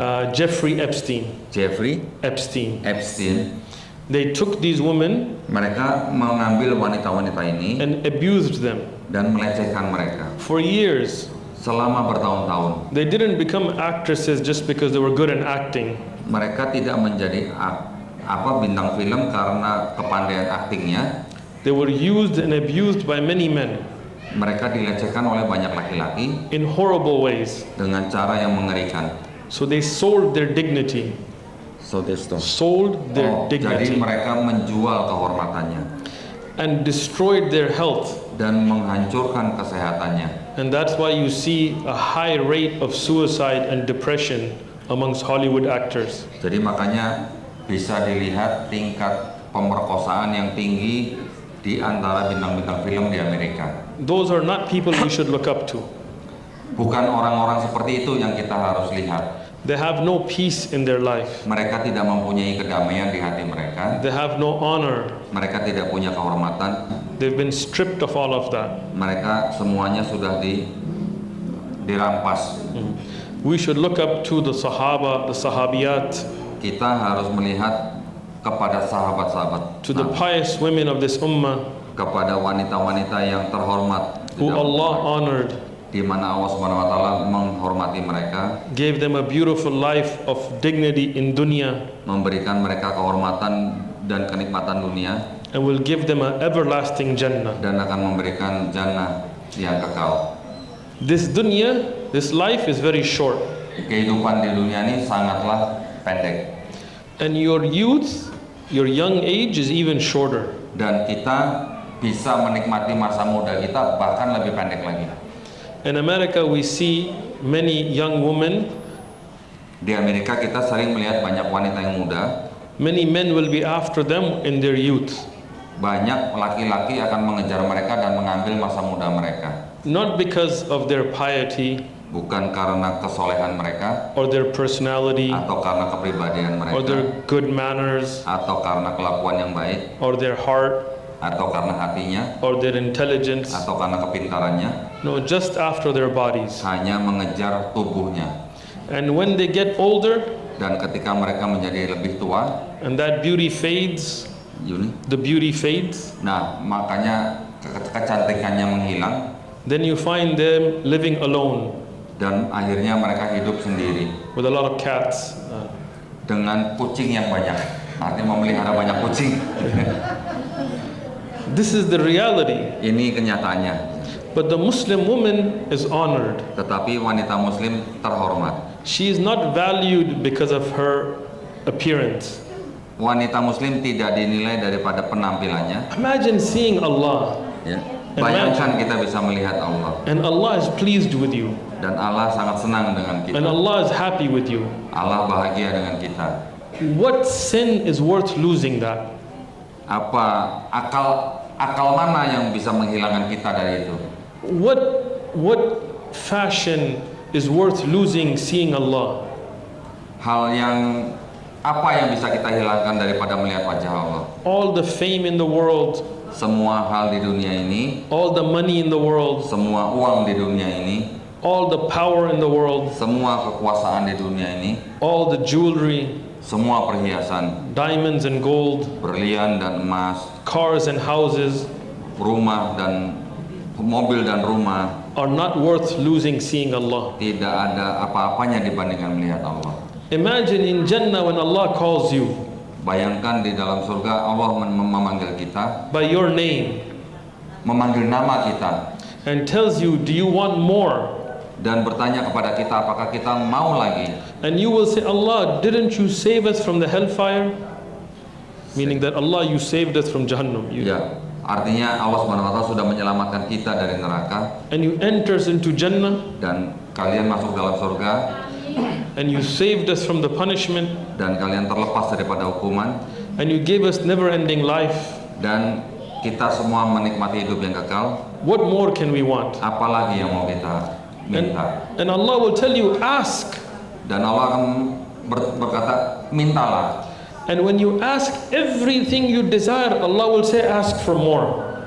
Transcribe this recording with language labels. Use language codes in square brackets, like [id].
[en] Jeffrey Epstein. Jeffrey Epstein. They took these women [id] mereka mengambil wanita-wanita ini [en] and abused them [id] dan melecehkan mereka [en] for years. [id] selama bertahun-tahun. [en] They didn't become actresses just because they were good at acting. [id] Mereka tidak menjadi bintang film karena kepandaian aktingnya. [en] They were used and abused by many men [id] Mereka dilecehkan oleh banyak laki-laki [en] in horrible ways. [id] dengan cara yang mengerikan. [en] So they sold their dignity. Sold their [id] Jadi [en] dignity [id] mereka menjual kehormatannya [en] and destroyed their health. [id] dan menghancurkan kesehatannya. [en] And that's why you see a high rate of suicide and depression amongst Hollywood actors. [id] Jadi makanya bisa dilihat tingkat pemerkosaan yang tinggi di antara bintang-bintang film di Amerika. [en] Those are not people we should look up to. [id] Bukan orang-orang seperti itu yang kita harus lihat. [en] They have no peace in their life. [id] Mereka tidak mempunyai kedamaian di hati mereka. [en] They have no honor. [id] Mereka tidak punya kehormatan. [en] They've been stripped of all of that. [id] Mereka semuanya sudah dirampas. [en] We should look up to the Sahaba, the Sahabiyat, [id] Kita harus melihat kepada sahabat-sahabat, [en] to the pious women of this ummah [id] kepada wanita-wanita yang terhormat [en] who Allah honored, [id] di mana Allah Subhanahu wa taala menghormati mereka, [en] gave them a beautiful life of dignity in dunya, [id] memberikan mereka kehormatan dan kenikmatan dunia, [en] and will give them an everlasting Jannah. [id] dan akan memberikan jannah yang kekal. [en] This dunya, this life is very short, [id] Kehidupan di dunia ini sangatlah pendek, [en] and your youth, your young age is even shorter. [id] dan kita bisa menikmati masa muda kita bahkan lebih pendek lagi. [en] In America, we see many young women. [id] Di Amerika kita sering melihat banyak wanita yang muda. [en] Many men will be after them in their youth. [id] Banyak laki-laki akan mengejar mereka dan mengambil masa muda mereka. [en] Not because of their piety [id] Bukan karena kesolehan mereka, [en] or their personality [id] atau karena kepribadian [en] or their [id] mereka, [en] good manners [id] atau karena kelakuan yang baik, [en] or their heart [id] atau karena hatinya, [en] or their intelligence. [id] atau karena kepintarannya. [en] No, just after their bodies. [id] Hanya mengejar tubuhnya. [en] And when they get older, [id] Dan ketika mereka menjadi lebih tua, [en] and that beauty fades, the beauty fades, [id] nah makanya kecantikannya menghilang, [en] then you find them living alone [id] dan akhirnya mereka hidup sendiri [en] with a lot of cats. [id] dengan kucing yang banyak. Artinya memelihara banyak kucing. [en] This is the reality. [id] Ini kenyataannya. [en] But the Muslim woman is honored. [id] Tetapi wanita Muslim terhormat. [en] She is not valued because of her appearance. [id] Wanita Muslim tidak dinilai daripada penampilannya. [en] Imagine seeing Allah, [id] Ya. Bayangkan kita bisa melihat Allah, [en] and Allah is pleased with you, [id] dan Allah sangat senang dengan kita. [en] and Allah is happy with you. [id] Allah bahagia dengan kita. [en] What sin is worth losing that? [id] Apa akal mana yang bisa menghilangkan kita dari itu? [en] What fashion is worth losing seeing Allah? [id] Hal yang apa yang bisa kita hilangkan daripada melihat wajah Allah? [en] All the fame in the world, [id] Semua hal di dunia ini, [en] all the money in the world, [id] semua uang di dunia ini, [en] all the power in the world, [id] semua kekuasaan di dunia ini, [en] all the jewelry, [id] semua perhiasan, [en] diamonds and gold, [id] berlian dan emas, [en] cars and houses [id] rumah dan mobil dan rumah, [en] are not worth losing seeing Allah. [id] tidak ada apa-apanya dibandingkan melihat Allah. [en] Imagine in Jannah when Allah calls you [id] Bayangkan di dalam surga Allah memanggil kita, [en] by your name [id] memanggil nama kita, [en] and tells you, do you want more? [id] dan bertanya kepada kita apakah kita mau lagi. [en] And you will say, Allah, didn't you save us from the hellfire? Meaning that Allah, you saved us from Jahannam. [id] Ya, artinya Allah SWT sudah menyelamatkan kita dari neraka, [en] And you enters into Jannah, [id] dan kalian masuk dalam surga, [en] and you saved us from the punishment, [id] dan kalian terlepas daripada hukuman, [en] and you gave us never-ending life. [id] dan kita semua menikmati hidup yang kekal. [en] What more can we want? [id] Apalagi yang mau kita minta? [en] And Allah will tell you, ask. [id] Dan Allah akan berkata, mintalah. [en] And when you ask everything you desire, Allah will say, ask for more.